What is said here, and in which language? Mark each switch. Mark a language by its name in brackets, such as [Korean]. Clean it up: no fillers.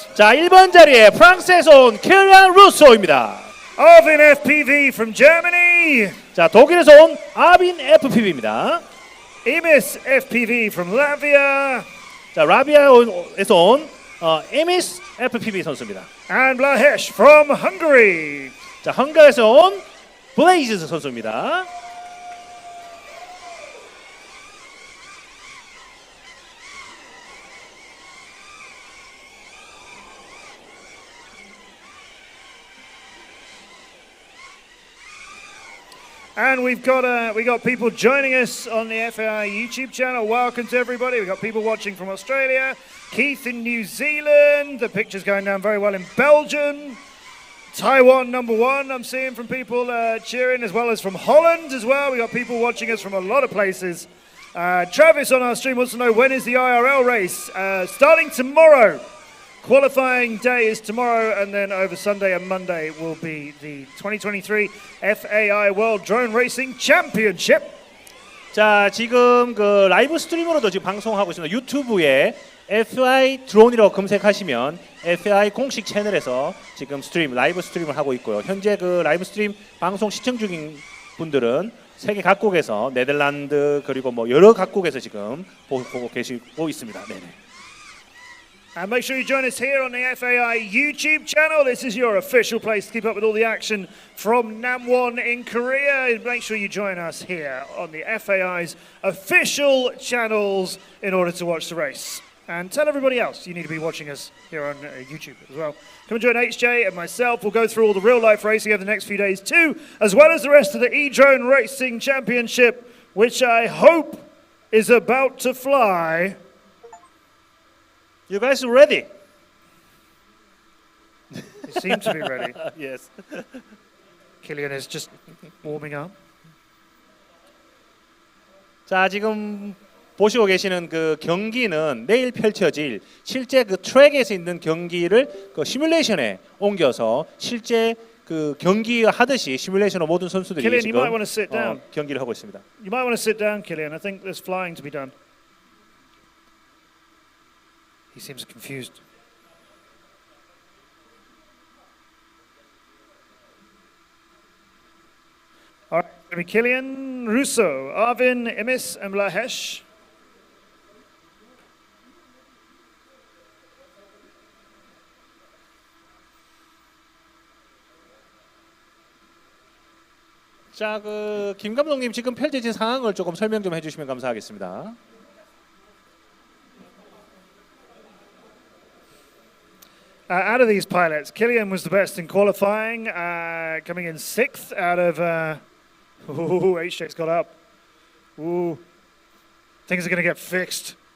[Korean] 자, 1번 자리에 프랑스에서 온 킬리안 루소입니다. [English] Arvin FPV from Germany, [Korean] 자, 독일에서 온 아빈 FPV입니다. [English] Imis FPV from Latvia, [Korean] 자, 라비아에서 온 에미스 FPV 선수입니다. [English] and Blahesh from Hungary. [Korean] 자, 헝가리에서 온 블레이즈 선수입니다. [English] And we got people joining us on the FAI YouTube channel. Welcome to everybody. We've got people watching from Australia, Keith in New Zealand. The picture's going down very well in Belgium. Taiwan #1, I'm seeing from people cheering, as well as from Holland as well. We got people watching us from a lot of places. Travis on our stream wants to know, when is the IRL race? Starting tomorrow. Qualifying day is tomorrow, and then over Sunday and Monday will be the 2023 FAI World Drone Racing Championship. [Korean] 자, 지금 그 라이브 스트리머로도 지금 방송하고 있습니다. 유튜브에 FAI 드론이라고 검색하시면 FAI 공식 채널에서 지금 라이브 스트림을 하고 있고요. 현재 그 라이브 스트림 방송 시청 중인 분들은 세계 각국에서, 네덜란드 그리고 뭐 여러 각국에서 지금 보고 계시고 있습니다. 네네. [English] And make sure you join us here on the FAI YouTube channel. This is your official place to keep up with all the action from Namwon in Korea. Make sure you join us here on the FAI's official channels in order to watch the race. And tell everybody else you need to be watching us here on YouTube as well. Come and join HJ and myself. We'll go through all the real-life racing over the next few days too, as well as the rest of the E-Drone Racing Championship, which I hope is about to fly. You guys ready? They seem to be ready. Yes. Kylian is just warming up. [Korean] 자, 지금 보시고 계시는 그 경기는 내일 펼쳐질 실제 그 트랙에서 있는 경기를 그 시뮬레이션에 옮겨서 실제 그 경기 하듯이 시뮬레이션으로 모든 선수들이 [English] Kylian, [Korean] 지금 [English] you might want to sit down. [Korean] 경기를 하고 있습니다. [English] You might want to sit down, Kylian. I think there's flying to be done. He seems confused. All right, going to be Kylian Rousseau, Arvin, Imis, and Blahesh. [Korean] 자, 그 김 감독님 지금 펼쳐진 상황을 조금 설명 좀 해주시면 감사하겠습니다. [English] Out of these pilots, Kylian was the best in qualifying, coming in 6th out of... HJ's got up. Ooh, things are going to get fixed.